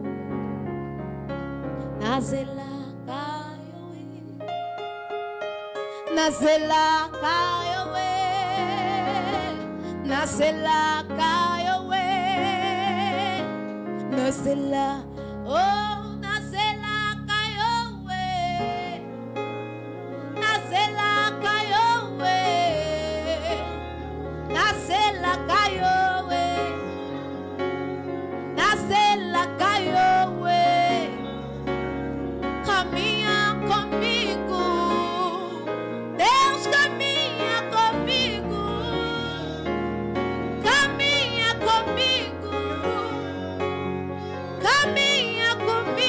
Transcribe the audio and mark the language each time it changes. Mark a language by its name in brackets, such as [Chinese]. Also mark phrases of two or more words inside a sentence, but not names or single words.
[Lingala] Nazela kayowe, nazela kayowe, nazela kayowe, nazela, oh, nazela kayowe, nazela kayowe, nazela kayowe, nazela kayowe. [Portuguese] Caminha comigo, Deus caminha comigo, caminha comigo, caminha comigo.